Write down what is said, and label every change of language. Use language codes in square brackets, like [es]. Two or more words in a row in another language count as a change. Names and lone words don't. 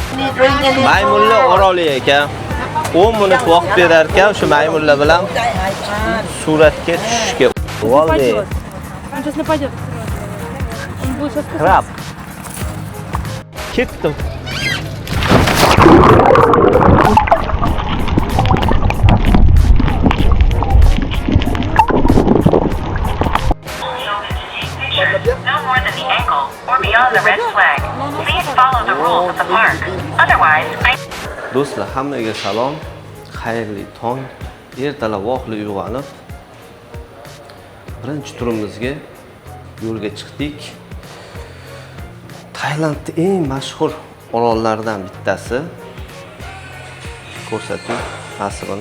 [uz] Maymunlar oroli ekan. 10 minut vaqt berar ekan, o'sha maymunlar bilan suratga tushishga. Voldi. [ru] Он сейчас нападет. Он будет сейчас [uz] Krab. Ketdim. [en] No more than the ankle or beyond the red flag. Please follow the rules of the park. Otherwise, [uz] Do'stlar, hammaga salom. Xayrli tong. Ertalab vaqtli uyg'onib, birinchi turimizga yo'lga chiqdik. Tailandning eng mashhur orollaridan bittasi. Ko'rsating tasvirini.